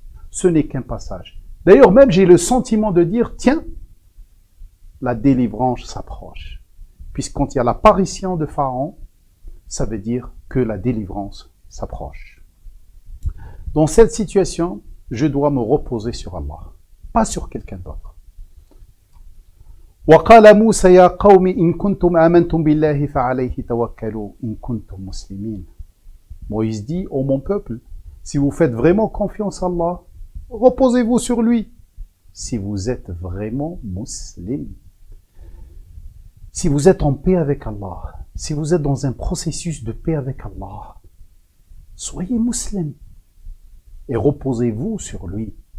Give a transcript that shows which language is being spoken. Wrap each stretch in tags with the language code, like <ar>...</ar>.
<fr>Ce n'est qu'un passage. D'ailleurs, même j'ai le sentiment de dire, tiens, la délivrance s'approche. Puisque quand il y a l'apparition de Pharaon, ça veut dire que la délivrance s'approche. Dans cette situation, je dois me reposer sur Allah, pas sur quelqu'un d'autre.</fr> <ar>وقال موسى يا قوم إن كنتم آمنتم بالله فعليه توكلوا إن كنتم مسلمين.</ar> <fr>Moïse dit, ô mon peuple, si vous faites vraiment confiance à Allah, reposez-vous sur lui. Si vous êtes vraiment musulman, si vous êtes en paix avec Allah, si vous êtes dans un processus de paix avec Allah, soyez musulman et reposez-vous sur lui.</fr>